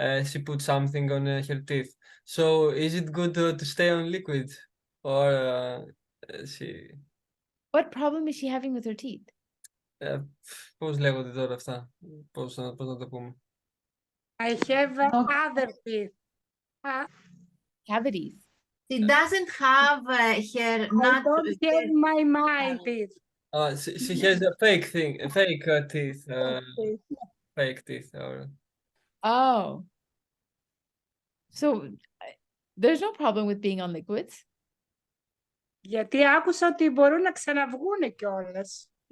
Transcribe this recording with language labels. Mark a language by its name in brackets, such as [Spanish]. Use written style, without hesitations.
[English] She put something on her teeth. So is it good to stay on liquids or she... What problem is she having with her teeth? [Greek] Πώς λέγονται τώρα αυτά, πώς να το πούμε. [English] I have other teeth. Cavities. She doesn't have her I don't have my mind teeth. She has a fake thing, a fake teeth, fake teeth. Oh. So there's no problem with being on liquids. [Greek] Γιατί άκουσα ότι μπορούν να ξαναβγούνε κιόλας.